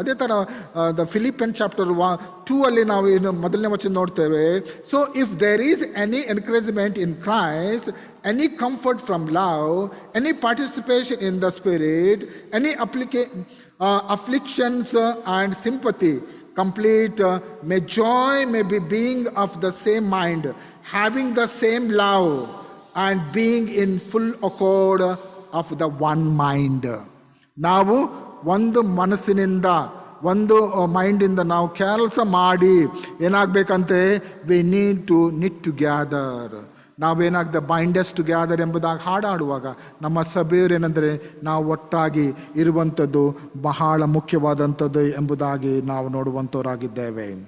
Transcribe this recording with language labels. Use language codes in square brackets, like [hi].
[kn] ಅದೇ ಥರ the ಫಿಲಿಪಿಯನ್ chapter 2 ಅಲ್ಲಿ ನಾವು ಏನು ಮೊದಲನೇ ವಚನ ನೋಡ್ತೇವೆ. [en] So if there is any encouragement in Christ, any comfort from love, any participation in the spirit, any afflictions and sympathy, complete may joy may be being of the same mind, having the same love and being in full accord of the one mind. [kn] ನಾವು ಒಂದು ಮನಸ್ಸಿನಿಂದ, ಒಂದು ಮೈಂಡಿಂದ ನಾವು ಕೆಲಸ ಮಾಡಿ ಏನಾಗಬೇಕಂತೆ, [en] We need to knit together. [kn] ನಾವೇನಾಗ್ತದೆ, ಬೈಂಡಸ್ ಟುಗ್ಯಾದರ್ ಎಂಬುದಾಗಿ ಹಾಡಾಡುವಾಗ ನಮ್ಮ ಸಭೆಯವರೇನೆಂದರೆ ನಾವು ಒಟ್ಟಾಗಿ ಇರುವಂಥದ್ದು ಬಹಳ ಮುಖ್ಯವಾದಂಥದ್ದು ಎಂಬುದಾಗಿ ನಾವು ನೋಡುವಂಥವರಾಗಿದ್ದೇವೆ.